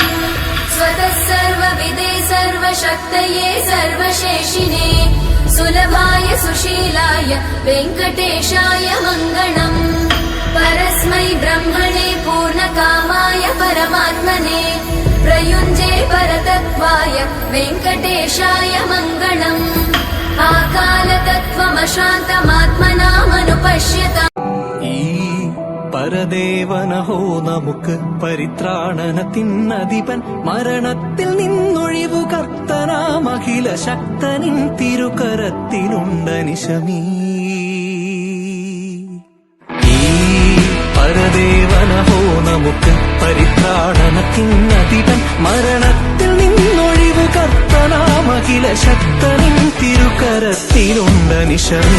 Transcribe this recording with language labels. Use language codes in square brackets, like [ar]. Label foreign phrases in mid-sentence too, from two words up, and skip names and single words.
[sa] स्वतः सर्वविदे सर्वशक्तये सर्वशेषिने सुलभाय सुशीलाय वेंकटेशाय मंगलम्. परस्मै ब्रह्मणे पूर्णकामाय परमात्मने प्रयुञ्जे परतत्त्वाय वेंकटेशाय मंगलम्. आकालतत्त्वमशान्तमात्मनामनुपश्यता [ml] പരദേവനഹോ നമുക്ക് പരിത്രാണനത്തിനധിപൻ മരണത്തിൽ നിന്നൊഴിവു കർത്തനാം അഖില ശക്തനിൻ തിരുകരത്തിലുണ്ടനിശമീ. ഈ പരദേവനഹോ നമുക്ക് പരിത്രാണനത്തിനധിപൻ മരണത്തിൽ നിന്നൊഴിവു കർത്തനാം അഖില ശക്തനിൻ തിരുകരത്തിലുണ്ടനിശമീ.